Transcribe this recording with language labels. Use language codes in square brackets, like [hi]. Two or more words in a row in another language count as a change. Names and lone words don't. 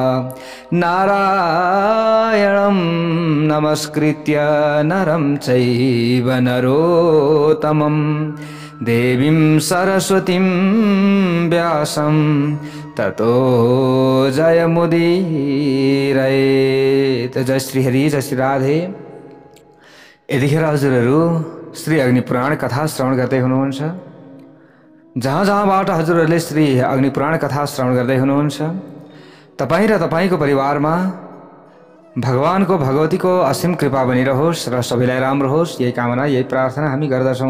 [sa] नारायणं नमस्कृत्य नरं चैव नरोत्तमं देवीं सरस्वतीं व्यासं ततो जयमुदीरयेत्। [ne] जय श्री हरि, जय श्री राधे। यतिखेर हजुरहरू श्री अग्निपुराण कथा श्रवण गर्दै हुनुहुन्छ। जहाँ जहाँबाट हजुरहरूले श्री अग्निपुराण कथा श्रवण गर्दै हुनुहुन्छ, तपाईँ र तपाईँको परिवारमा भगवानको भगवतीको असीम कृपा बनिरहोस् र सबैलाई राम्रो होस्, यही कामना यही प्रार्थना हामी गर्दछौँ।